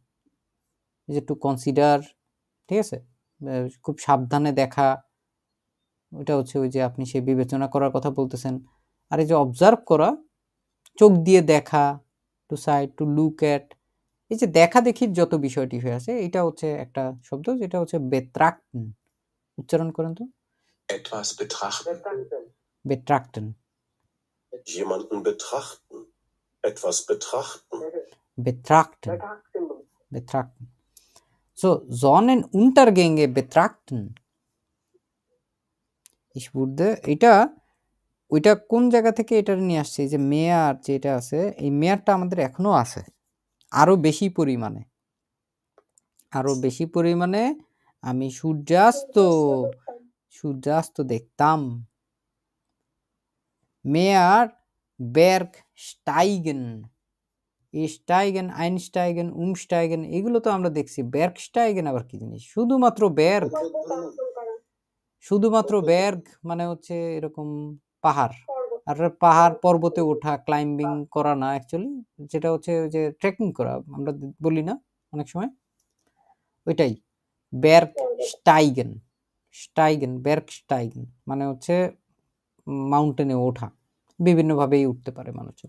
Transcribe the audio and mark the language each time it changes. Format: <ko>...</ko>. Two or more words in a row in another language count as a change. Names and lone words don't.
<bn>এই যে</bn> <en>to consider,</en> <bn>ঠিক আছে, খুব সাবধানে দেখা, ওইটা হচ্ছে ওই যে আপনি সেই বিবেচনা করার কথা বলতেছেন। আর এই যে অবজার্ভ করা, চোখ দিয়ে দেখা,</bn> <en>to side, to look at,</en> <bn>এই যে দেখা দেখির যত বিষয়টি হয়ে আছে, এটা হচ্ছে একটা শব্দ যেটা হচ্ছে বেত্রাক্টন। উচ্চারণ করেন তো।</bn> <de>Etwas betrachten. Betrachten. বেত্রাক্টন, Jemanden betrachten. Etwas betrachten. betrachten, Betrachten. betrachten. So, Sonnenuntergänge betrachten. Ich würde,</de> <bn>এটা ওইটা কোন জায়গা থেকে এটা নিয়ে আসছে, এই যে মেয়ার যেটা আছে, এই মেয়ারটা আমাদের এখনো আছে, আরো বেশি পরিমাণে, আরো বেশি পরিমাণে আমি সূর্যাস্ত দেখতাম।</bn> <de>মেয়ার Bergsteigen, steigen, einsteigen,</de> <bn>umsteigen, এগুলো তো আমরা দেখছি। Bergsteigen আবার কি জিনিস? শুধুমাত্র berg, শুধুমাত্র berg মানে হচ্ছে এরকম পাহাড়। আর পাহাড় পর্বতে ওঠা, ক্লাইম্বিং করা না অ্যাকচুয়ালি, যেটা হচ্ছে ওই যে ট্রেকিং করা আমরা বলি না অনেক সময়, ওইটাই Bergsteigen, স্টাইগেন, Bergsteigen মানে হচ্ছে মাউন্টেনে ওঠা, বিভিন্নভাবেই উঠতে পারে মানুষজন।</bn>